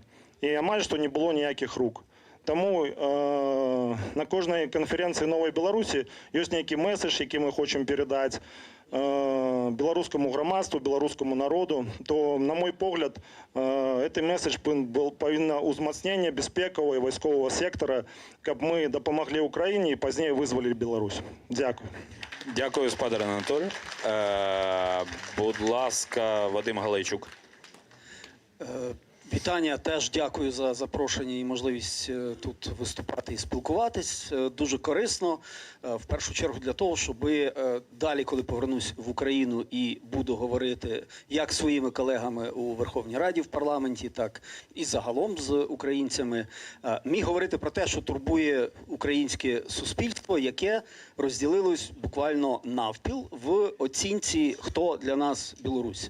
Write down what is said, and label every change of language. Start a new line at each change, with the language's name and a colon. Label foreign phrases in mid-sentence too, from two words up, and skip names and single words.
Belarusian: І амаль што не было ніякіх рук. Таму на кожнай канферэнцыі Новай Беларусі ёсць нейкі месседж, які мы хочам перадаць беларускаму грамадству, беларускаму народу, то, на мой погляд, гэты месседж павінна ўзмацнення бяспекавага і вайсковага сектара, каб мы дапамаглі Украіне і пазней вызвалілі Беларусь.
Ukrainian: Дякую. Дякую, спадар Анатолій. Будь ласка, Вадим Галайчук. Вітання, теж дякую за запрошення і можливість тут виступати і спілкуватись. Дуже корисно, в першу чергу для того, щоб далі, коли повернусь в Україну і буду говорити як зі своїми колегами у Верховній Раді в парламенті, так і загалом з українцями, міг говорити про те, що турбує українське суспільство, яке розділилось буквально навпіл в оцінці, хто для нас Білорусь.